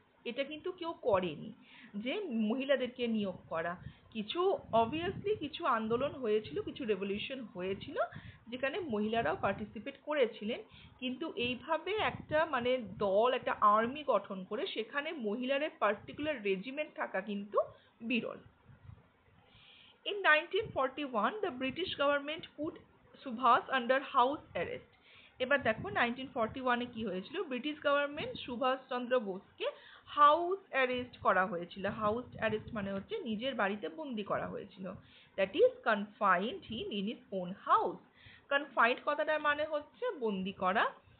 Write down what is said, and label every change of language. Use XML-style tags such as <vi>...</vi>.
<bn>এটা কিন্তু কেউ করেনি যে মহিলাদেরকে নিয়োগ করা, কিছু অবভিয়াসলি কিছু আন্দোলন হয়েছিল, কিছু রেভলিউশন হয়েছিল যেখানে মহিলারাও পার্টিসিপেট করেছিলেন, কিন্তু এইভাবে একটা মানে দল, একটা আর্মি গঠন করে সেখানে মহিলাদের পার্টিকুলার রেজিমেন্ট থাকা কিন্তু বিরল।</bn> <en>In 1941 the British government put Subhas under house arrest.</en> <bn>এবার দেখো 1941 এ কি হয়েছিল, British government Subhash Chandra বোসকে house arrest করা হয়েছিল। হাউস অ্যারেস্ট মানে হচ্ছে নিজের বাড়িতে বন্দি করা হয়েছিল,</bn> <en>That is confined him in his own house.</en> <bn>Confined কথাটার মানে হচ্ছে বন্দি করা।</bn>